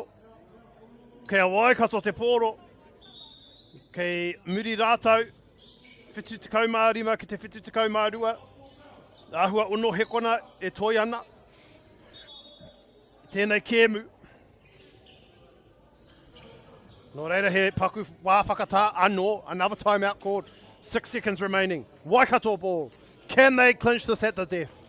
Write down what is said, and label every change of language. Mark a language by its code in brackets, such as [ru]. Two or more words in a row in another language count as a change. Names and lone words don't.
[mi] Kei a Waikato te pōro. Kei muri rātau. Whitu te kaumārima ki te whitu te kaumārua. Ahua ono hekona e toi ana. Tēnei kēmu. No reira he paku wā whakatā anō. [en] Another timeout called. 6 seconds remaining. Waikato ball. Can they clinch this at the death?